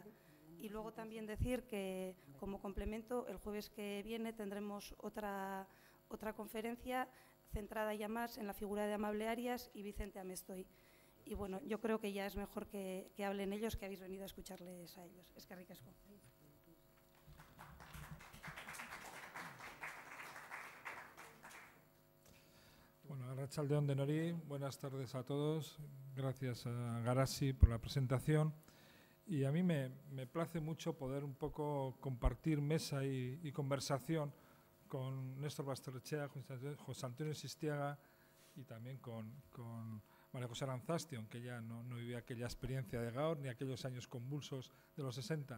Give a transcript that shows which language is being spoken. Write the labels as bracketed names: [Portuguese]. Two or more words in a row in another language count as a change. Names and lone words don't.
[Spanish] Y luego también decir que, como complemento, el jueves que viene tendremos otra conferencia centrada ya más en la figura de Amablearias y Vicente Amestoy. Y bueno, yo creo que ya es mejor que hablen ellos, que habéis venido a escucharles a ellos. [Basque] Eskerrik asko. Bueno, arratsalde on denori, [Spanish] buenas tardes a todos. Gracias a Garasi por la presentación. Y a mí me place mucho poder un poco compartir mesa y conversación con Nestor Basterretxea, José Antonio Sistiaga y también con María José Arantzasti, aunque ella no vivía aquella experiencia de Gaur ni aquellos años convulsos de los 60.